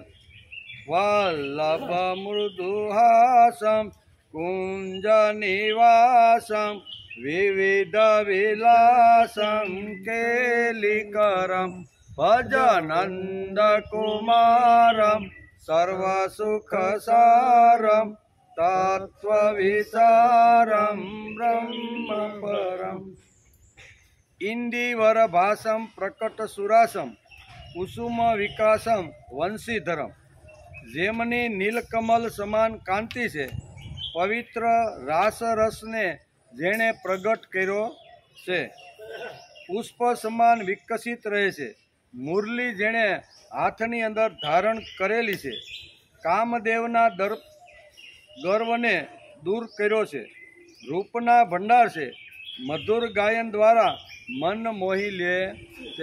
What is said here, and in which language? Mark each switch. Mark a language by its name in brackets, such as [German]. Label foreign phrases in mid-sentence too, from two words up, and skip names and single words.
[Sanskrit] वल्लभमृदुहासं कुञ्जनिवासं विविधविलासं केलिकरं भजनन्दकुमारं सर्वसुखसारं तत्त्वविचारं ब्रह्मपरम्। इंदीवरभासं प्रकटसुरासं कुसुमविकासं वंशीधरं [Gujarati] જેમની નીલકમલ સમાન કાંતિ છે, પવિત્ર રાસરસને જેણે પ્રગટ કર્યો છે, પુષ્પ સમાન વિકસિત રહે છે, મુરલી જેણે હાથની અંદર ધારણ કરેલી છે, કામદેવના ગર્વને દૂર કર્યો છે, રૂપના ભંડાર છે, મધુર ગાયન દ્વારા મન મોહી લે છે।